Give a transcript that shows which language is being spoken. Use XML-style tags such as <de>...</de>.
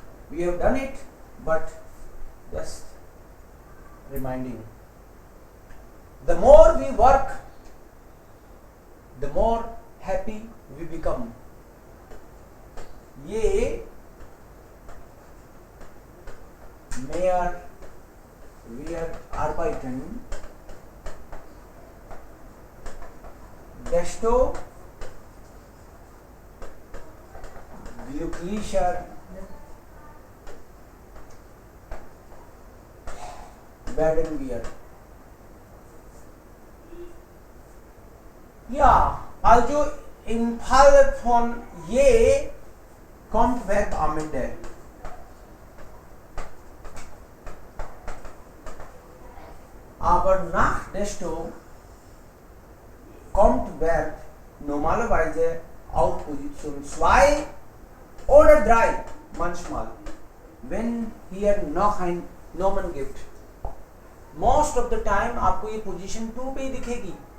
<en>We have done it, but just reminding. The more we work, the more happy we become.</en> <de>Ye mehr wir arbeiten, desto glücklicher werden wir. Ja, also im Fall von je kommt Verb am Ende. Aber nach desto kommt Verb normalerweise auf Position 2 oder 3 manchmal, wenn hier noch ein Nomen gibt.</de> <en>Most of the time</en> <hi>आपको ये position 2 पे दिखेगी.</hi>